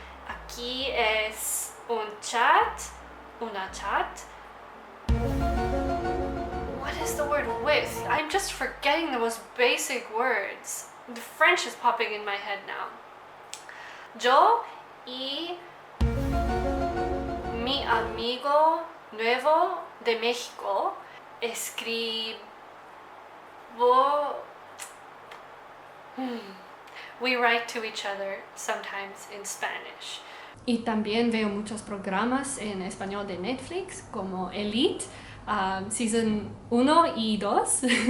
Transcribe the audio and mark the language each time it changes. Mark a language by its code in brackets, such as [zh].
[es] Aquí es una chat. [en] What is the word with? I'm just forgetting the most basic words. The French is popping in my head now. [es] Yo y mi amigo nuevo de México escribo. [en] We write to each other sometimes in Spanish. [es] Y también veo muchos programas en español de Netflix como Elite, Season 1 y 2.